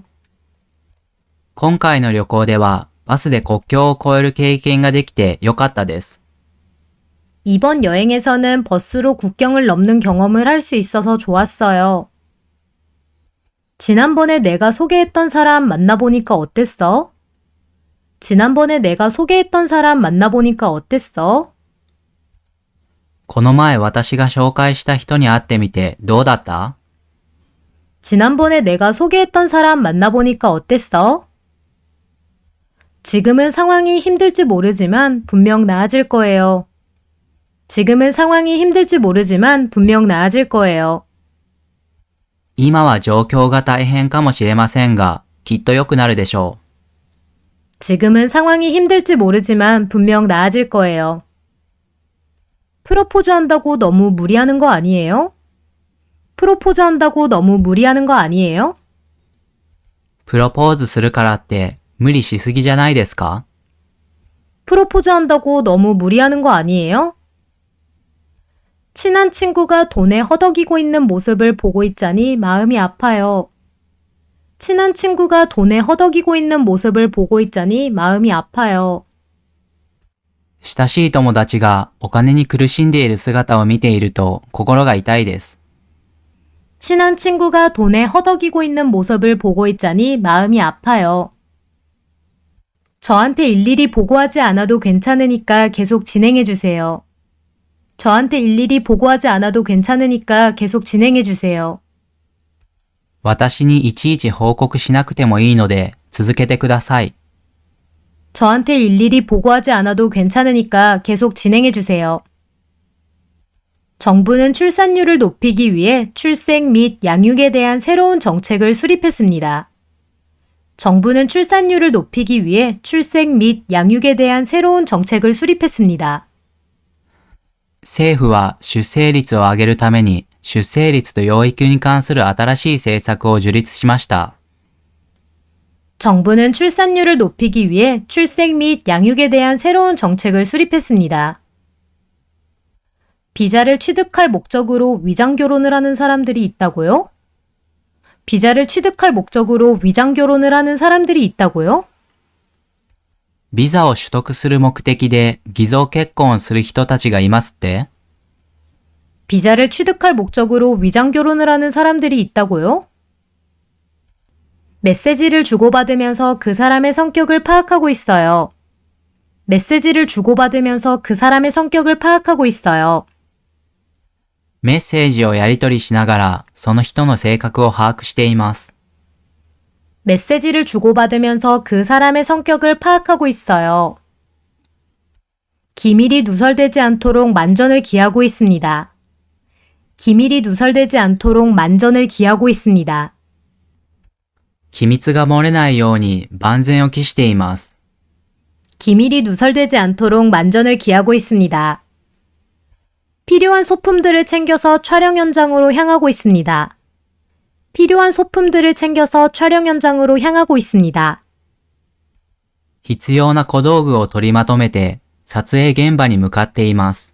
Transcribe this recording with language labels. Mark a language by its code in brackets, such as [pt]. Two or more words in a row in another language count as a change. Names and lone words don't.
[ja] 今回の旅行ではバスで国境を越える経験ができてよかったです。 [ko] 이번 여행에서는 버스로 국경을 넘는 경험을 할 수 있어서 좋았어요. 지난번에 내가 소개했던 사람 만나보니까 어땠어? 지난번에 내가 소개했던 사람 만나보니까 어땠어? [ja] この前私が紹介した人に会ってみてどうだった？ [ko] 지난번에 내가 소개했던 사람 만나보니까 어땠어? 지금은 상황이 힘들지 모르지만 분명 나아질 거예요. 지금은 상황이 힘들지 모르지만 분명 나아질 거예요. [ja] 今は状況が大変かもしれませんが、きっと良くなるでしょう。 [ko] 지금은 상황이 힘들지 모르지만 분명 나아질 거예요. 프로포즈 한다고 너무 무리하는 거 아니에요? 프로포즈 한다고 너무 무리하는 거 아니에요? [ja] プロポーズするからって無理しすぎじゃないですか？ [ko] 프로포즈 한다고 너무 무리하는 거 아니에요? 친한 친구가 돈에 허덕이고 있는 모습을 보고 있자니 마음이 아파요. 친한 친구가 돈에 허덕이고 있는 모습을 보고 있자니 마음이 아파요. [ja] 親しい友達がお金に苦しんでいる姿を見ていると心が痛いです。 [ko] 친한 친구가 돈에 허덕이고 있는 모습을 보고 있자니 마음이 아파요. 저한테 일일이 보고하지 않아도 괜찮으니까 계속 진행해주세요. 저한테 일일이 보고하지 않아도 괜찮으니까 계속 진행해주세요. [ja] 私にいちいち報告しなくてもいいので続けてください。 [ko] 저한테 일일이 보고하지 않아도 괜찮으니까 계속 진행해주세요. 정부는 출산율을 높이기 위해 출생 및 양육에 대한 새로운 정책을 수립했습니다. 정부는 출산율을 높이기 위해 출생 및 양육에 대한 새로운 정책을 수립했습니다. [ja] 政府は出生率を上げるために出生率と養育に関する新しい政策を樹立しました。 [ko] 정부는 출산율을 높이기 위해 출생 및 양육에 대한 새로운 정책을 수립했습니다. 비자를 취득할 목적으로 위장 결혼을 하는 사람들이 있다고요? 비자를 취득할 목적으로 위장 결혼을 하는 사람들이 있다고요? [ja] ビザを取得する目的で偽造結婚をする人たちがいますって？ [ko] 비자를 취득할 목적으로 위장 결혼을 하는 사람들이 있다고요? 메시지를 주고받으면서 그 사람의 성격을 파악하고 있어요. 메시지를 주고받으면서 그 사람의 성격을 파악하고 있어요. [ja] メッセージをやり取りしながらその人の性格を把握しています。 [ko] 메시지를 주고받으면서 그 사람의 성격을 파악하고 있어요. 기밀이 누설되지 않도록 만전을 기하고 있습니다. 기밀이 누설되지 않도록 만전을 기하고 있습니다. [ja] 機密が漏れないように万全を期しています。 [ko] 기밀이 누설되지 않도록 만전을 기하고 있습니다. 필요한 소품들을 챙겨서 촬영 현장으로 향하고 있습니다. 필요한 소품들을 챙겨서 촬영 현장으로 향하고 있습니다. [ja] 必要な小道具を取りまとめて撮影現場に向かっています。